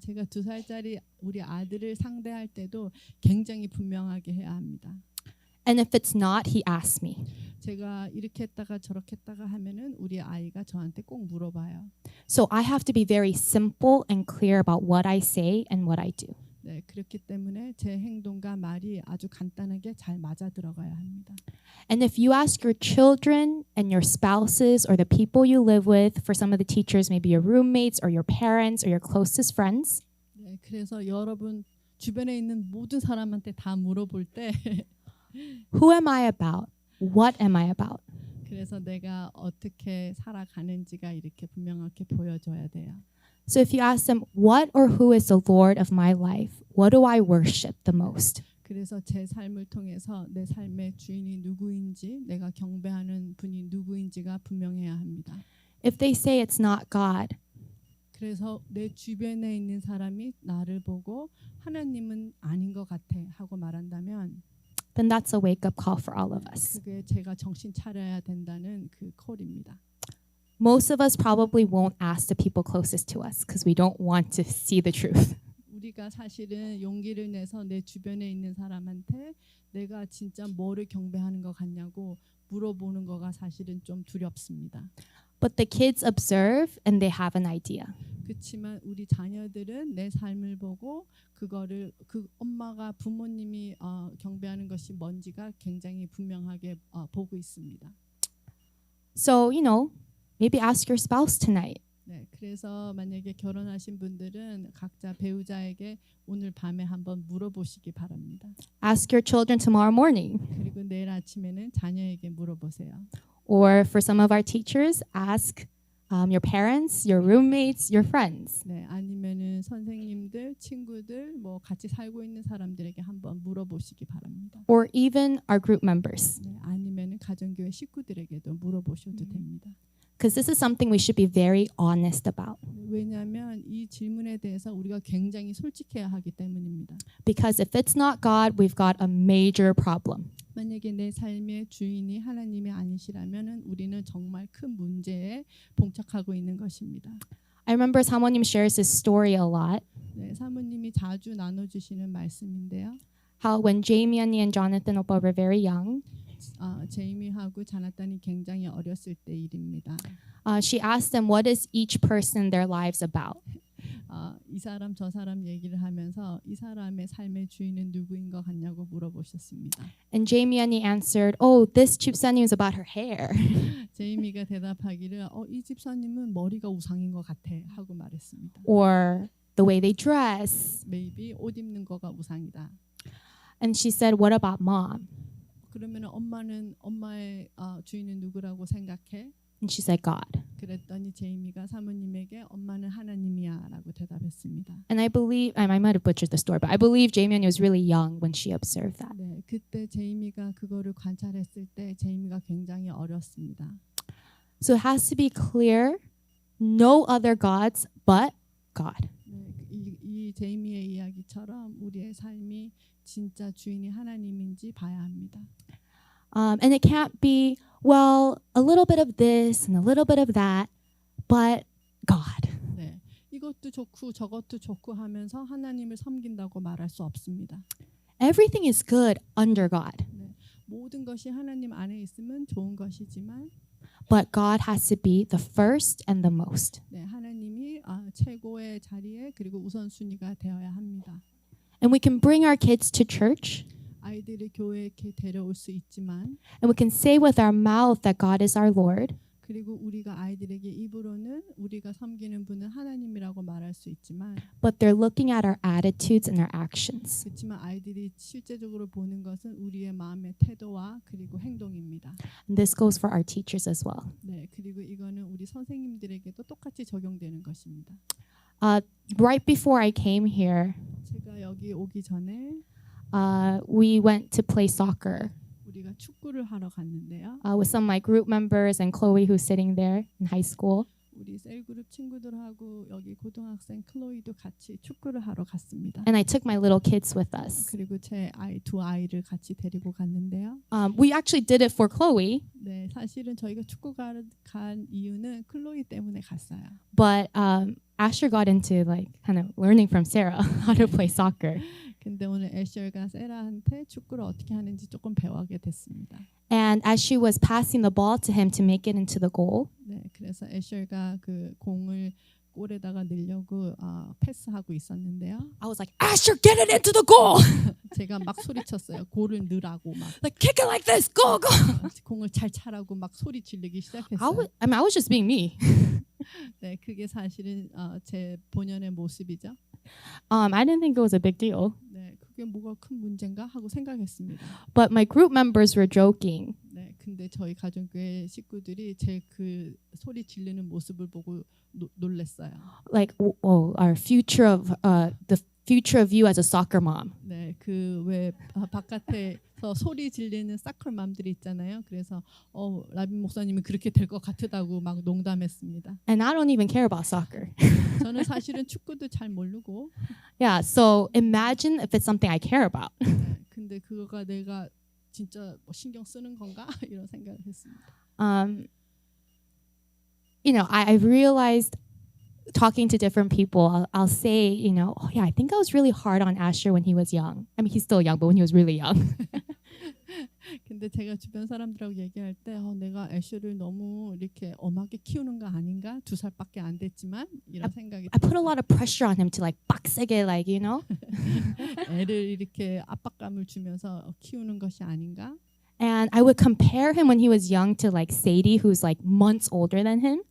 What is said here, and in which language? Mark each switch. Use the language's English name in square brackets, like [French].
[Korean] 제가 2살짜리 우리 아들을 상대할 때도 굉장히 분명하게 해야 합니다. [English] And if it's not, he asks me. [Korean] 제가 이렇게 했다가 저렇게 했다가 하면은 우리 아이가 저한테 꼭 물어봐요. [English] So I have to be very simple and clear about what I say and what I do. [Korean] 네, 그렇기 때문에 제 행동과 말이 아주 간단하게 잘 맞아 들어가야 합니다. [English] And if you ask your children and your spouses or the people you live with, for some of the teachers, maybe your roommates or your parents or your closest friends, [Korean] 네, 그래서 여러분 주변에 있는 모든 사람한테 다 물어볼 때 [English] who am I about? What am I about? [Korean] 그래서 내가 어떻게 살아가는지가 이렇게 분명하게 보여줘야 돼요. [English] So if you ask them, what or who is the Lord of my life? What do I worship the most? [Korean] 그래서 제 삶을 통해서 내 삶의 주인이 누구인지 내가 경배하는 분이 누구인지가 분명해야 합니다. [English] If they say it's not God, [Korean] 그래서 내 주변에 있는 사람이 나를 보고 하나님은 아닌 것 같아 하고 말한다면 [English] then that's a wake-up call for all of us. [Korean] 그게 제가 정신 차려야 된다는 그 콜입니다. [English] Most of us probably won't ask the people closest to us because we don't want to see the truth. [Korean] 우리가 사실은 용기를 내서 내 주변에 있는 사람한테 내가 진짜 뭐를 경배하는 것 같냐고 물어보는 거가 사실은 좀 두렵습니다. [English] But the kids observe and they have an idea. [Korean] 그렇지만 우리 자녀들은 내 삶을 보고 그거를 그 엄마가 부모님이 경배하는 것이 뭔지가 굉장히 분명하게 보고 있습니다. [English] So, maybe ask your spouse tonight. [Korean] 네, 그래서 만약에 결혼하신 분들은 각자 배우자에게 오늘 밤에 한번 물어보시기 바랍니다. [English] Ask your children tomorrow morning. [Korean] 그리고 내일 아침에는 자녀에게 물어보세요. [English] Or for some of our teachers, ask your parents, your roommates, your friends. [Korean] 네, 아니면은 선생님들, 친구들, 뭐 같이 살고 있는 사람들에게 한번 물어보시기 바랍니다. [English] Or even our group members. [Korean] 네, 아니면은 가정교회 식구들에게도 물어보셔도 됩니다. [English] Because this is something we should be very honest about. [Korean] 왜냐하면 이 질문에 대해서 우리가 굉장히 솔직해야 하기 때문입니다. [English] Because if it's not God, we've got a major problem. [Korean] 만약에 내 삶의 주인이 하나님이 아니시라면은 우리는 정말 큰 문제에 봉착하고 있는 것입니다. [English] I remember 사모님 shares this story a lot. [Korean] 네, 사모님이 자주 나눠주시는 말씀인데요. [English] How when Jamie 언니 and Jonathan 오빠 were very young, [Korean] 제이미하고 자나단이 굉장히 어렸을 때 일입니다. [English] she asked them, what is each person in their lives about? [Korean] 이 사람 저 사람 얘기를 하면서 이 사람의 삶의 주인은 누구인 것 같냐고 물어보셨습니다. [English] And Jamie 언니 answered, oh, this 집사님 is about her hair. [Korean] 제이미가 대답하기를 이 집사님은 머리가 우상인 것 같아 하고 말했습니다. [English] Or the way they dress. maybe [Korean] 옷 입는 거가 우상이다. [English] And she said, what about mom? [Korean] 그러면 엄마의 주인은 누구라고 생각해? [English] And she said, God. [Korean] 그랬더니 제이미가 사모님에게 엄마는 하나님이야라고 대답했습니다. [English] And I believe, I might have butchered the story, but I believe Jamie 언니 was really young when she observed that. [Korean] 네, 그때 제이미가 그거를 관찰했을 때 제이미가 굉장히 어렸습니다. [English] So it has to be clear, no other gods but God. [Korean] 네, 이 제이미의 이야기처럼 우리의 삶이 진짜 주인이 하나님인지 봐야 합니다. [English] And it can't be, well, a little bit of this and a little bit of that, but God. [Korean] 네, 이것도 좋고 저것도 좋고 하면서 하나님을 섬긴다고 말할 수 없습니다. [English] Everything is good under God, [Korean] 모든 것이 하나님 안에 있으면 좋은 것이지만 [English] but God has to be the first and the most. [Korean] 네, 하나님이 최고의 자리에 그리고 우선순위가 되어야 합니다. [English] And we can bring our kids to church, [Korean] 아이들을 교회에 이렇게 데려올 수 있지만 [English] and we can say with our mouth that God is our Lord, [Korean] 그리고 우리가 아이들에게 입으로는 우리가 섬기는 분은 하나님이라고 말할 수 있지만 [English] but they're looking at our attitudes and our actions. [Korean] 그렇지만 아이들이 실제적으로 보는 것은 우리의 마음의 태도와 그리고 행동입니다. [English] And this goes for our teachers as well. [Korean] 네, 그리고 이거는 우리 선생님들에게도 똑같이 적용되는 것입니다. [English] Right before I came here, [Korean] 제가 여기 오기 전에 [English] we went to play soccer [Korean] 우리가 축구를 하러 갔는데요. [English] with some of my group members and Chloe, who's sitting there in high school. [Korean] 우리 셀그룹 친구들하고 여기 고등학생 클로이도 같이 축구를 하러 갔습니다. [English] And I took my little kids with us. [Korean] 그리고 제 두 아이를 같이 데리고 갔는데요. [English] We actually did it for Chloe, [Korean] 네, 사실은 저희가 축구 간 이유는 클로이 때문에 갔어요. [English] but Asher got into like kind of learning from Sarah how to play soccer. [Korean] 근데 오늘 애셜과 세라한테 축구를 어떻게 하는지 조금 배워하게 됐습니다. [English] And as she was passing the ball to him to make it into the goal, [Korean] 네, 그래서 애셜가 그 공을 골에다가 넣으려고 패스하고 있었는데요. [English] I was like, Asher, get it into the goal! [Korean] 제가 막 소리쳤어요. 골을 넣으라고 막 [English] Like, kick it like this, go, go! [Korean] 공을 잘 차라고 막 소리 지르기 [English] I [Korean] 시작했어요. [English] was just being me. [Korean] 네, 그게 사실은 제 본연의 모습이죠. [English] I didn't think it was a big deal. [Korean] 네, 그게 뭐가 큰 문제인가 하고 생각했습니다. [English] But my group members were joking. [Korean] 네, 근데 저희 가정교회 식구들이 제 그 소리 지르는 모습을 보고 놀랬어요. [English] Like, our future of the future of you as a soccer mom. [Korean] 네, 그 왜 바깥에서 소리 지르는 사클맘들이 있잖아요. 그래서 라빈 목사님이 그렇게 될 것 같다고 막 농담했습니다. [English] And I don't even care about soccer. [Korean] 저는 사실은 축구도 잘 모르고, [English] Yeah, so imagine if it's something I care about. [Korean] 네, 근데 그거가 내가 진짜 뭐 신경 쓰는 건가 이런 생각을 했습니다. [English] I realized talking to different people, I'll say, oh yeah, I think I was really hard on Asher when he was young. I mean, he's still young, but when he was really young. [Korean] 근데 제가 주변 사람들하고 얘기할 때 내가 애쉬를 너무 이렇게 엄하게 키우는 거 아닌가? 2살밖에 안 됐지만 이런 생각이 [English] I put a lot of pressure on him to like [Korean] 빡세게 애를 이렇게 압박감을 주면서 키우는 것이 아닌가? [English] And I would compare him when he was young to like Sadie, who's like months older than him.